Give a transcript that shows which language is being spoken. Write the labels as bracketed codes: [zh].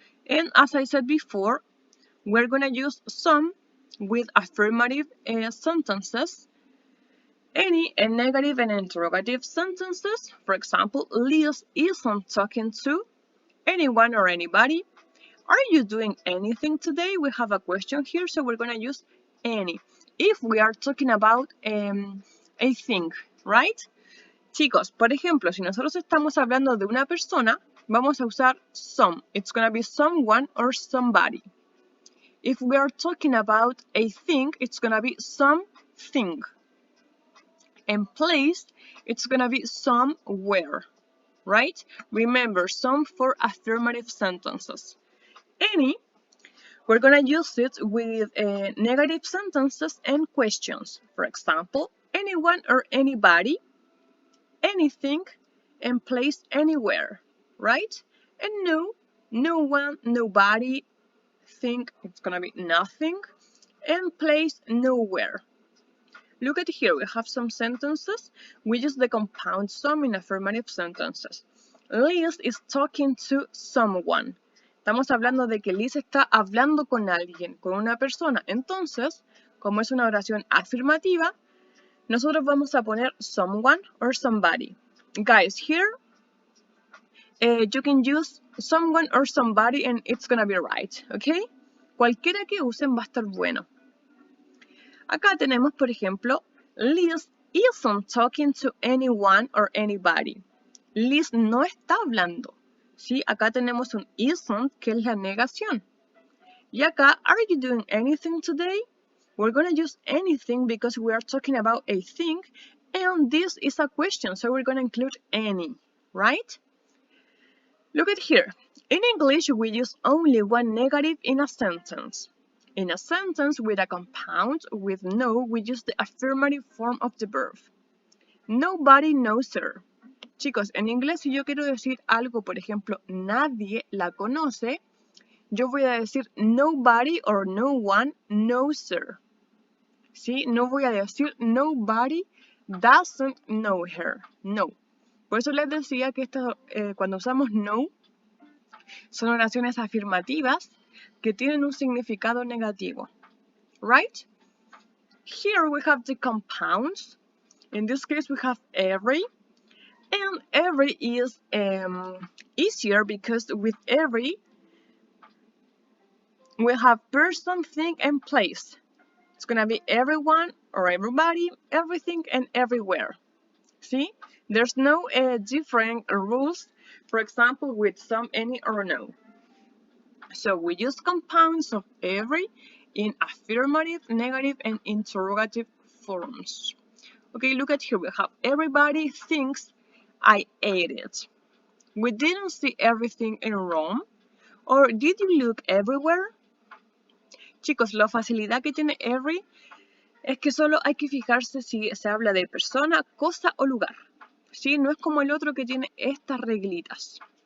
[en] And as I said before, we're going to use some with affirmative sentences, any and negative and interrogative sentences. For example, Liz isn't talking to anyone or anybody. Are you doing anything today? We have a question here, so we're going to use any. If we are talking about a thing, right? [es] Chicos, por ejemplo, si nosotros estamos hablando de una persona, vamos a usar some. [en] It's going to be someone or somebody. If we are talking about a thing, it's going to be something. And place, it's going to be somewhere, right? Remember, some for affirmative sentences. Any, We're going to use it with negative sentences and questions. For example, anyone or anybody, anything, and place anywhere, right? And no, no one, nobody, think, it's going to be nothing, and place nowhere. Look at here, we have some sentences. We use the compound sum in affirmative sentences. Liz is talking to someone. [es] Estamos hablando de que Liz está hablando con alguien, con una persona. Entonces, como es una oración afirmativa, nosotros vamos a poner [en] someone or somebody. Guys, here you can use someone or somebody and it's gonna be right, ¿ok? [es] Cualquiera que usen va a estar bueno. Acá tenemos, por ejemplo, [en] Liz isn't talking to anyone or anybody. [es] Liz no está hablando. ¿Sí? Acá tenemos un isn't, que es la negación. Y acá, [en] are you doing anything today? We're going to use anything because we are talking about a thing, and this is a question, so we're going to include any, right? Look at here. In English, we use only one negative in a sentence. In a sentence with a compound with no, we use the affirmative form of the verb. Nobody knows her. [es] Chicos, en inglés, si yo quiero decir algo, por ejemplo, nadie la conoce, yo voy a decir [en] nobody or no one knows her. [es] ¿Sí? No voy a decir [en] nobody doesn't know her. [es] No. Por eso les decía que cuando usamos no, son oraciones afirmativas que tienen un significado negativo. [en] Right? Here we have the compounds. In this case, we have every. And every is easier because with every, we have person, thing, and place. It's going to be everyone or everybody, everything, and everywhere. See? There's no different rules, for example, with some, any, or no. So we use compounds of every in affirmative, negative, and interrogative forms. Okay, look at here. We have everybody thinks I ate it. We didn't see everything in Rome. Or did you look everywhere? [es] Chicos, la facilidad que tiene every es que solo hay que fijarse si se habla de persona, cosa o lugar. ¿Sí? No es como el otro que tiene estas reglitas.